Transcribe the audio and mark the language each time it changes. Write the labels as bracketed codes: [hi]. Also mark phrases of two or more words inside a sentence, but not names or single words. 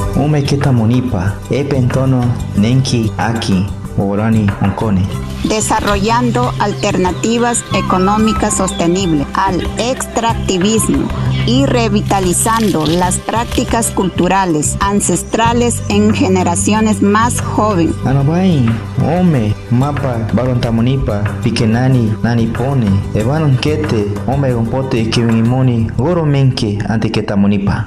[amr] ome kita munipa, pentono nenki aki, orani oncone. [es] Desarrollando alternativas económicas sostenibles al extractivismo y revitalizando las prácticas culturales ancestrales en generaciones más jóvenes. [amr] Anabai, ome, mapa, barontamunipa, pikenani, nani pone, evanon kete, ome gompote kiwimoni, goro menke antiketamunipa.